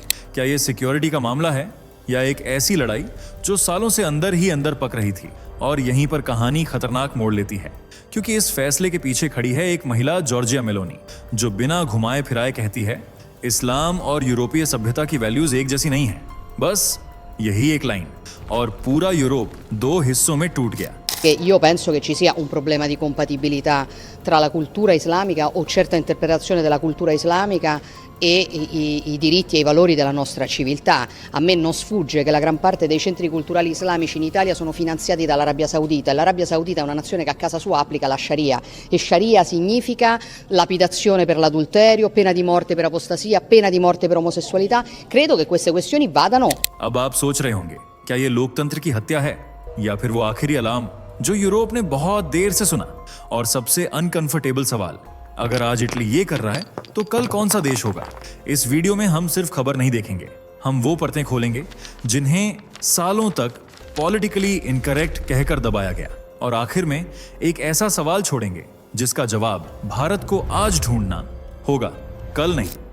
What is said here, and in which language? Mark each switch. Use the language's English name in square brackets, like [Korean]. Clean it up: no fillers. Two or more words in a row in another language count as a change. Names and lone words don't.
[Hindi] क्या ये सिक्योरिटी का मामला है या एक ऐसी लड़ाई जो सालों से अंदर ही अंदर पक रही थी और यहीं पर कहानी खतरनाक मोड़ लेती है? क्योंकि इस फैसले के पीछे खड़ी है एक महिला, जॉर्जिया मेलोनी, जो बिना घुमाए फिराए कहती है इस्लाम और यूरोपीय सभ्यता की वैल्यूज एक जैसी नहीं है। बस यही एक लाइन और पूरा यूरोप दो हिस्सों में टूट गया। [Italian] Che io penso che ci sia un problema di compatibilità tra la cultura islamica o certa interpretazione della cultura islamica e i diritti e i valori della nostra civiltà. A me non sfugge che la gran parte dei centri culturali islamici in Italia sono finanziati dall'Arabia Saudita e l'Arabia Saudita è una nazione che a casa sua applica la Sharia e Sharia significa lapidazione per l'adulterio, pena di morte per apostasia, pena di morte per omosessualità. Credo che queste questioni vadano. [Hindi] अब आप सोच रहे होंगे, क्या ये लोकतंत्र की हत्या है या फिर वो आखिरी अलार्म जो यूरोप ने बहुत देर से सुना? और सबसे अनकंफर्टेबल सवाल, अगर आज इटली ये कर रहा है तो कल कौन सा देश होगा? इस वीडियो में हम सिर्फ खबर नहीं देखेंगे, हम वो परतें खोलेंगे जिन्हें सालों तक [English] politically incorrect [Hindi] कहकर दबाया गया और आखिर में एक ऐसा सवाल छोड़ेंगे जिसका जवाब भारत को आज ढूंढना होगा, कल नहीं।